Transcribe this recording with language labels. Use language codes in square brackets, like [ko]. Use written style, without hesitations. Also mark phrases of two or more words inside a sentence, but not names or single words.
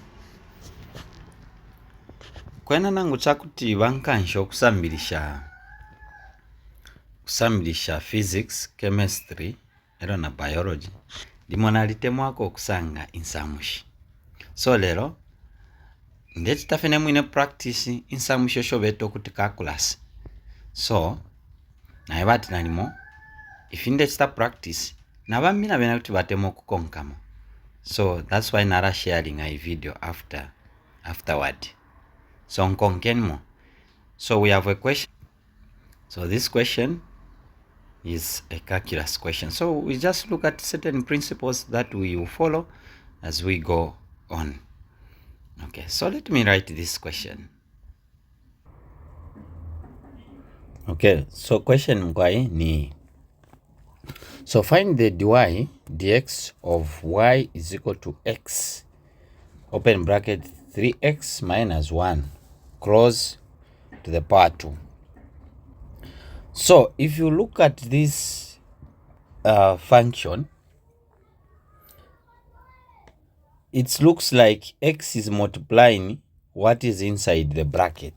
[bem] Kwena nangu chakuti bankansho kusambilisha physics, chemistry, ero na biology. Limonalitemu wako kusanga insamushi. So lero ndeti tafene mwine practice insamushi shobeto kuti calculus. So na ebati nanimo if ndeti ta practice na bamina bena kuti batemo kukonkamo. [en] So that's why nara sharing a video afterward. So nkonkenmo. So we have a question. So this question is a calculus question. So we just look at certain principles that we will follow as we go on. Okay, so let me write this question. Okay, so question [bem] mkwai ni. [en] So find the dy dx of y is equal to x, open bracket 3x minus 1, close to the power 2. So if you look at this function, it looks like x is multiplying what is inside the bracket.